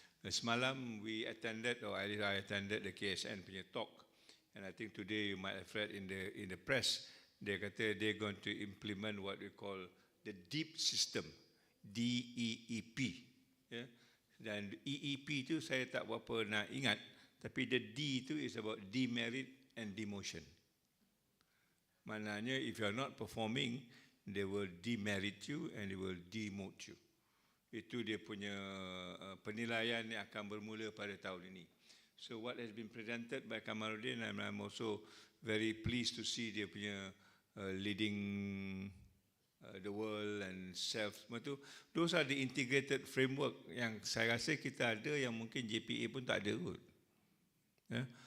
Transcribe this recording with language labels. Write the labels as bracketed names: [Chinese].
[Malay] Semalam [English] we attended, or I attended the KSN [Malay] punya [English] talk, and I think today you might have read in the press, they [Malay] kata [English] they're going to implement what we call the DEEP system, DEEP. Yeah? [Malay] Dan EEP tu saya tak berapa nak ingat, tapi [English] the D [Malay] tu [English] is about demerit and demotion. [Malay] Maknanya [English] if you are not performing, they will demerit you and they will demote you. [Malay] Itu dia punya penilaian yang akan bermula pada tahun ini. [English] So what has been presented by Kamarudin, and I'm also very pleased to see [Malay] dia punya [English] leading the world and self semua tu. Those are the integrated framework [Malay] yang saya rasa kita ada yang mungkin JPA pun tak ada kot. [English] Yeah?